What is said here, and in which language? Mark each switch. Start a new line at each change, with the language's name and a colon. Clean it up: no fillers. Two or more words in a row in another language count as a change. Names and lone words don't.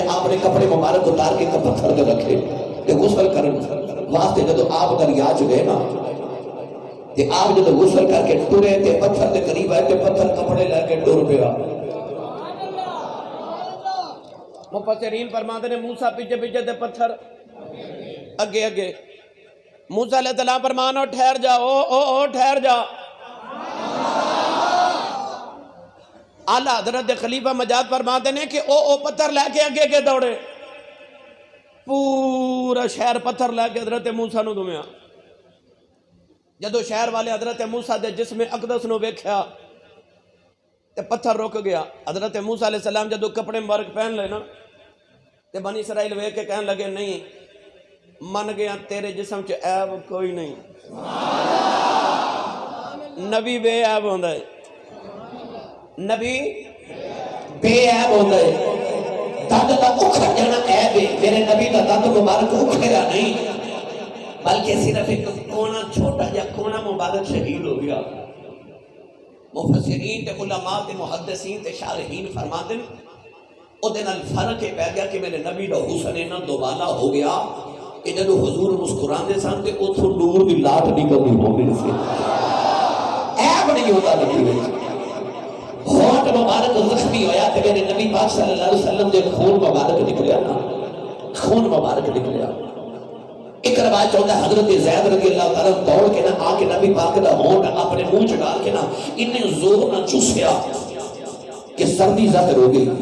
Punjabi: آپ نے کپڑے مبارک اتار کے پتھر دے رکھے کہ غسل کرنے واسطے. جدو آپ دریا چ گئے نا تے آپ جدو غسل کر کے ٹرے تے پتھر دے قریب آئے تے پتھر کپڑے لے کے ٹر پیا.
Urdu: مفسرین فرماتے ہیں
Punjabi: موسیٰ پیچھے پیچھے تے پتھر اگے اگے. موسیٰ علیہ السلام فرمانا ٹھہر جا او ٹھہر جا. اعلیٰ حضرت
Urdu: خلیفہ مجاد فرماتے ہیں کہ
Punjabi: او پتھر لے کے اگے اگے دوڑے. پورا شہر پتھر لے کے حضرت موسیٰ نو دھویا. جدو شہر والے حضرت موسیٰ دے جسم اقدس نو ویکھیا تے پتھر رک گیا. حضرت موسیٰ علیہ السلام جدو کپڑے مبارک پہن لے نا تے بنی اسرائیل ویکھ کے کہنے لگے نہیں من گیا تیرے جسم چ عیب کوئی نہیں. نبی بے عیب ہوندا ہے. نبی بے عیب ہوندا ہے. دند دا اکھڑ جانا عیب ہے. میرے نبی دا دند مبارک اکھڑا نہیں بلکہ صرف ایک کونا چھوٹا یا کونا مبارک شہید ہو گیا.
Urdu: مفسرین تے علماء تے محدثین تے شارحین فرماتے ہیں
Punjabi: او دن الفرق پہ گیا کہ میرے نبی دا حسن اینا دوبالا ہو گیا کہ جدو حضور مسکران دے سان تے اتھو نور بھی لاٹ نکلنی ہوگی سے.
Urdu: عیب نہیں ہوتا نبی میں.
Punjabi: ہونٹ مبارک زخمی ہویا کہ میرے نبی پاک صلی اللہ علیہ وسلم دے خون مبارک نکلیا نا. خون مبارک نکلیا. ایک روایت چاہتا ہے حضرت زید رضی اللہ تعالیٰ دوڑ کے نہ آ کے نبی پاک دا ہونٹ اپنے منہ چ ڈال کے نہ انہیں زور نہ چوسیا کہ سردی ظاہر ہو گئی.